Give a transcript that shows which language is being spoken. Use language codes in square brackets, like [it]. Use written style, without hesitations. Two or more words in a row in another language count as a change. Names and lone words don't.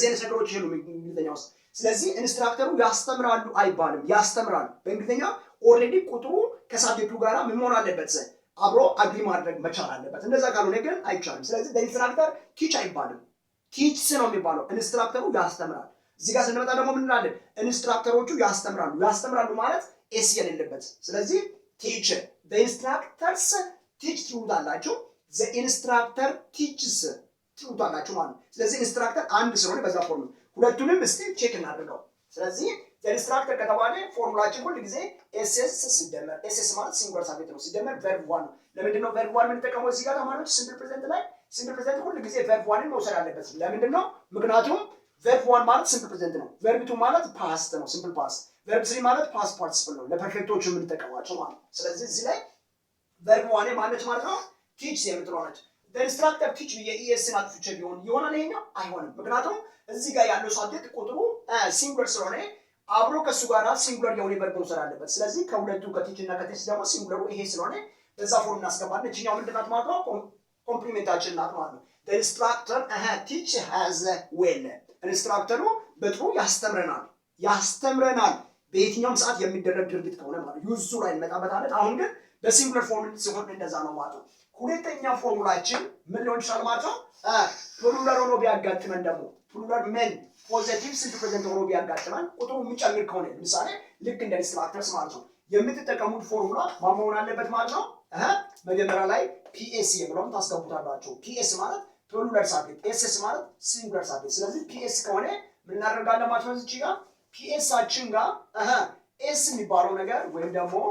[am] አይነት ነገሮች የሉም እንግሊዝኛ ውስጥ። ስለዚህ ኢንስትራክተሩ ያስተምራሉ አይባልም፣ ያስተምራሉ። በእንግሊዝኛ ኦልሬዲ ቁጥሩ ከሳብጀክቱ ጋራ ምን መሆን አለበት አብሮ አግሪ ማድረግ መቻል አለበት እንደዛ ካልሆነ ግን አይቻልም ስለዚህ [en] instructor teach [am] አይባልም ቲችስ ነው የሚባለው ኢንስትራክተሩ ያስተምራል እዚህ ጋር ስንመጣ ደግሞ ምን እንላለን ኢንስትራክተሮቹ ያስተምራሉ ማለት ኤስ የሌለበት ስለዚህ ቲች [en] the instructors teach [am] ትሉታላችሁ [en] the instructor teaches [am] ትሉታላችሁ ማለት ነው ስለዚህ ኢንስትራክተር አንድ ስለሆነ በዛ ፎርም ሁለቱንም እስቲ ቼክ እናድርገው ስለዚህ [en] the instructor [am] ከተባለ ፎርሙላችን ሁሉ ጊዜ ss ሲደመር ss ማለት [en] singular subject [am] ነው ሲደመር verb 1 ለምንድን ነው verb 1 የምንጠቀመው እዚህ ጋር ተማሪዎች [en] simple present [am] ላይ [en] simple present [am] ሁሉ ጊዜ verb 1 መውሰድ አለበት ለምንድን ነው ምክንያቱም verb 1 ማለት [en] simple present [am] ነው verb 2 ማለት past ነው [en] simple past [am] verb 3 ማለት [en] past participle [am] ነው ለፐርፌክቶቹ የምንጠቀማቸው ማለት ነው ስለዚህ እዚህ ላይ verb 1 ማለት ነው teach የምትለው ነች [en] the instructor teach [am] የes አጥፍቼ ቢሆን ይሆናል ይሄኛው አይሆንም ምክንያቱም እዚህ ጋር ያለው ሳብጀክት ቁጥሩ ሲንጉላር ስለሆነ አብሮ ከሱ ጋራ ሲንጉላር የሆነ verb መውሰድ አለበት ስለዚህ ከሁለቱ ከቲች እና ከቲች ደግሞ ሲንጉላሩ ይሄ ስለሆነ በዛ ፎርም እናስገባለን እቺኛው ምንድናት ማለት ነው ኮምፕሊሜንታችን ናት ማለት ነው the [en] instructor teach has well [am] ኢንስትራክተሩ በጥሩ ያስተምረናል በየትኛውም ሰዓት የሚደረግ ድርጊት ከሆነ ማለት ዩዙ ላይ እንመጣበታለን አሁን ግን በሲንጉላር ፎርም ሲሆን እንደዛ ነው ማለት ነው ሁለተኛ ፎርሙላችን ምን ሊሆን ይችላል ማለት ነው ፕሉራል ሆኖ ቢያጋጥመን ደግሞ ፕሉራል ምን [en] positive simple present [am] ሆኖ ቢያጋጥመን ቁጥሩ የሚጨምር ከሆነ ለምሳሌ ልክ እንደ ኢንስትራክተርስ ማለት ነው የምትጠቀሙት ፎርሙላ ማመሆን አለበት ማለት ነው መጀመሪያ ላይ ps የሚለውን ታስገቡታላችሁ ps ማለት [en] plural subject [am] ss ማለት [en] singular subject [am] ስለዚህ ps ከሆነ ምን እናደርጋለን ማለት ነው እዚህ ጋር ps አችን ጋር s የሚባለው ነገር ወይም ደግሞ